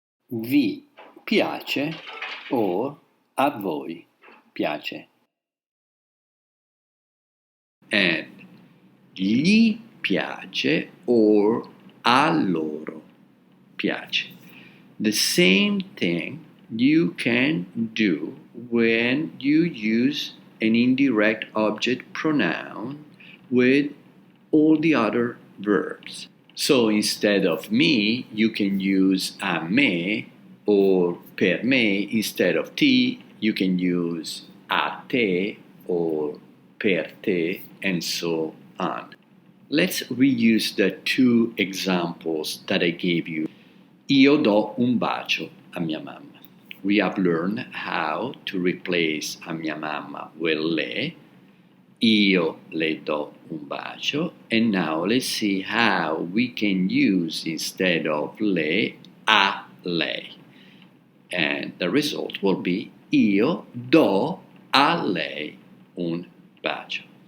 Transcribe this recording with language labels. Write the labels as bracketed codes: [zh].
[it] Vi piace or a voi piace. And gli piace or a loro piace. [en] The same thing you can do when you use an indirect object pronoun with all the other verbs. So instead of me, you can use a me, or per me. Instead of ti, you can use a te or per te, and so on. Let's reuse the two examples that I gave you. [it] Io do un bacio a mia mamma. [en] We have learned how to replace a mia mamma with le. Io le do un bacio. And now let's see how we can use, instead of le, a lei. [it] And the result will be io do a lei un bacio.